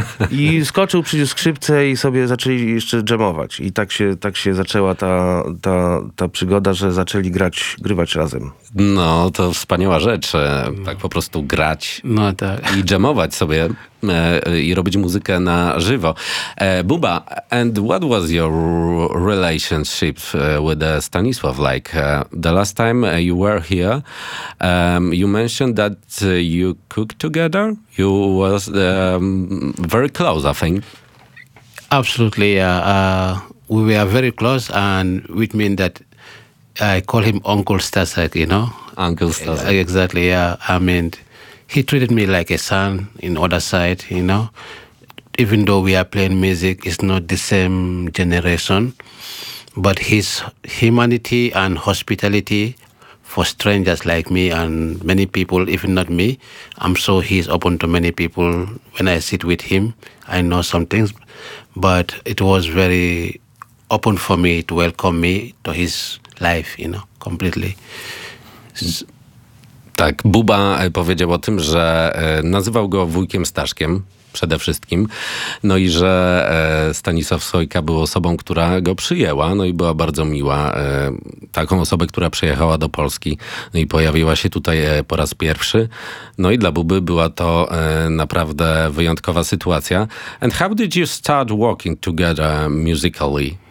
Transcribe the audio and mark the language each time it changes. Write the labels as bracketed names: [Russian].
[Polish] I skoczył, przyniósł skrzypce i sobie zaczęli jeszcze dżemować. I tak się zaczęła ta przygoda, że zaczęli grywać razem. No, to wspaniała rzecz, tak po prostu grać no, tak. I dżemować sobie i robić muzykę na żywo. [English] Buba, and what was your relationship with Stanisław? Like, the last time you were here, you mentioned that you cooked together? You was very close, I think. Absolutely, yeah. We were very close, and which means that I call him Uncle Stasek, you know? Uncle Stasek. Exactly, yeah. I mean, he treated me like a son in other side, you know? Even though we are playing music, it's not the same generation. But his humanity and hospitality for strangers like me and many people, even not me, I'm sure he's open to many people. When I sit with him, I know some things. But it was very open for me to welcome me to his life, you know, completely. [Polish] Tak, Buba powiedział o tym, że nazywał go wujkiem Staszkiem przede wszystkim. No i że Stanisław Sojka był osobą, która go przyjęła, no i była bardzo miła. Taką osobę, która przyjechała do Polski, no i pojawiła się tutaj po raz pierwszy. No i dla Buby była to naprawdę wyjątkowa sytuacja. [English] And how did you start working together musically?